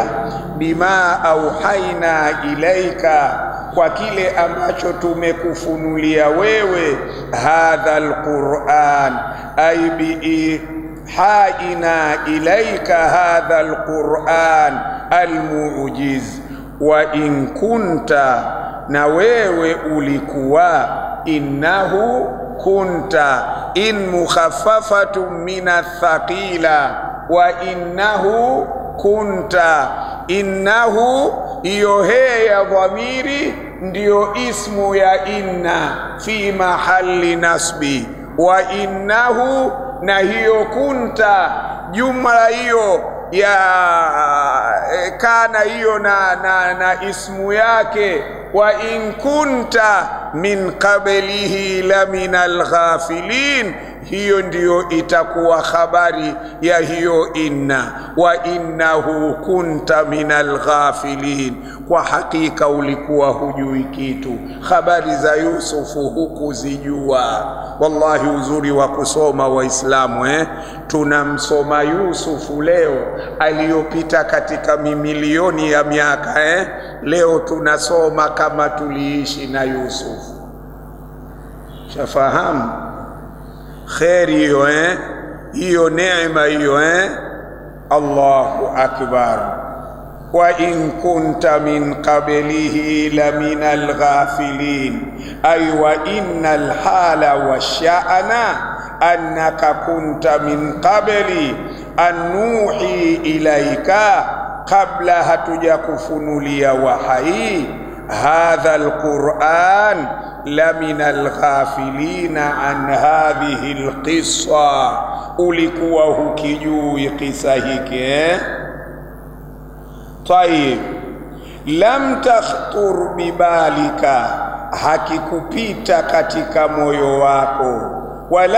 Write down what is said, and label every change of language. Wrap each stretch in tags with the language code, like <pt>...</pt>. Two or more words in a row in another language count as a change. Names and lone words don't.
<ar>بما أوحينا إليك,</ar> <sw>kwa kile ambacho tumekufunulia wewe.</sw> <ar>هذا القرآن أي بما أوحينا إليك هذا القرآن المعجز. وإن كنت,</ar> <sw>na wewe ulikuwa,</sw> <ar>إنه كنت إن مخففة من الثقيلة وإنه كنت.</ar> <sw>Innahu hiyo he ya dhamiri ndio ismu ya inna</sw> <ar>في محل نصب وإنه,</ar> <sw>na hiyo kunta jumla hiyo ya kana hiyo na ismu yake,</sw> <ar>وإن كنت من قبله لمن الغافلين,</ar> <sw>hiyo ndiyo itakuwa habari ya hiyo inna.</sw> <ar>وإنه كنت من الغافلين,</ar> <sw>kwa hakika ulikuwa hujui kitu. Habari za Yusufu hukuzijua. Wallahi uzuri wa kusoma Waislamu tunamsoma Yusufu leo aliyopita katika mamilioni ya miaka leo tunasoma kama tuliishi na Yusufu. Shafahamu kheri hiyo hiyo neema hiyo</sw> <ar>الله أكبر. وإن كنت من قبله لمن الغافلين أي وإن الحال والشأن أنك كنت من قبل أن نوحي إليك,</ar> <sw>kabla hatuja kufunulia wahai.</sw> <ar>هذا القرآن لمن الغافلين عن هذه القصة,</ar> <sw>ulikuwa hukijui kisa hiki</sw> <ar>طيب لم تخطر ببالك,</ar> <sw>hakikupita katika moyo wako.</sw>